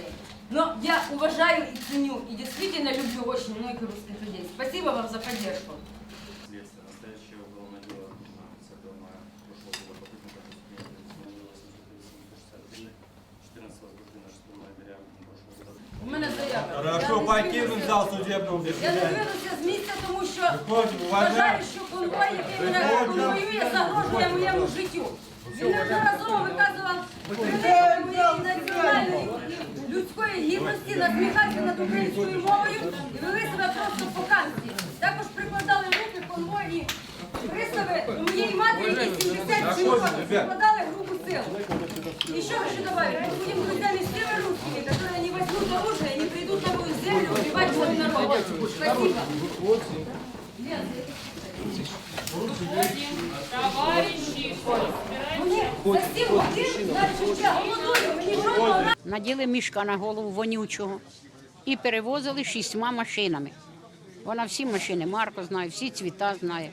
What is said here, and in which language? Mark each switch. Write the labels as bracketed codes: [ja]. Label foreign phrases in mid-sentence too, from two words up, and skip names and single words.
[ru] Но я уважаю и ценю, и действительно люблю очень многих русских людей. Спасибо вам за поддержку. Следствие. Настоящее уголовное дело 10 мая прошлого года по признаку преступления 14 возбуждено 6 ноября прошлого года. [uk] У мене заява. [ru] Хорошо, покинуть зал судебного [uk] Я не [ru] заседания. [uk] винуся з місця, тому що Виходимо, вважаю, що конвой, який мене конвоює, загрожує моєму життю. Він неодноразово виказував приниження моєї національної і людської гідності, насміхався над українською мовою і вели себе просто по-хамськи. Також прикладали руки конвойні пристави до моєї матері, якій 77 років, прикладали грубу силу. І що хочу добавить? [ru] Мы будем друзьями с теми русскими, которые не возьмут оружие и не придут на мою землю убивать свой народ. Спасибо. [uk] Мені за 7 годин, значить, я голодую, мені жодного... Наділи мішка на голову вонючого і перевозили 6 машинами. Вона всі машини Марко знає, всі цвіта знає.